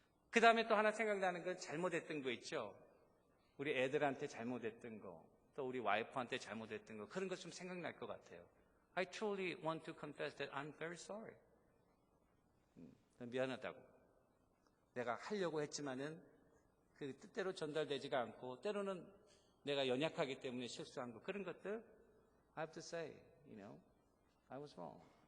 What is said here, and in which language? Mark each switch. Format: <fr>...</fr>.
<ko>그 다음에 또 하나 생각나는 건 잘못했던 거 있죠. 우리 애들한테 잘못했던 거, 또 우리 와이프한테 잘못했던 거, 그런 것 좀 생각날 것 같아요.</ko> <en>I truly want to confess that I'm very sorry.</en> <ko>미안하다고. 내가 하려고 했지만은 그 뜻대로 전달되지가 않고 때로는 내가 연약하기 때문에 실수한 거, 그런 것들</ko> <en>I have to say, I was wrong.</en>